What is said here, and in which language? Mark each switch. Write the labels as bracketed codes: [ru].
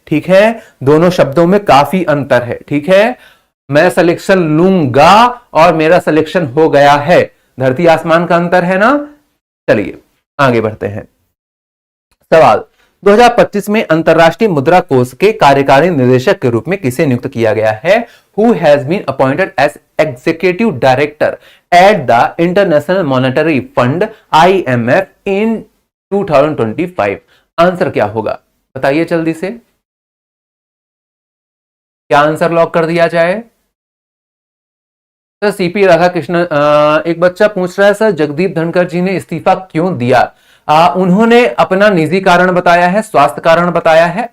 [hi] ठीक है, दोनों शब्दों में काफी अंतर है। ठीक है, मैं सिलेक्शन लूंगा और मेरा सिलेक्शन हो गया है, धरती आसमान का अंतर है ना। चलिए आगे बढ़ते हैं। सवाल, 2025 में अंतरराष्ट्रीय मुद्रा कोष के कार्यकारी निदेशक के रूप में किसे नियुक्त किया गया है? [en] Who has been appointed as executive director at the International Monetary Fund IMF in 2025? [hi] Answer क्या होगा बताइए जल्दी से। क्या आंसर लॉक कर दिया जाए? सर सीपी राधाकृष्णन, एक बच्चा पूछ रहा है सर जगदीप धनखड़ जी ने इस्तीफा क्यों दिया? उन्होंने अपना निजी कारण बताया है, स्वास्थ्य कारण बताया है।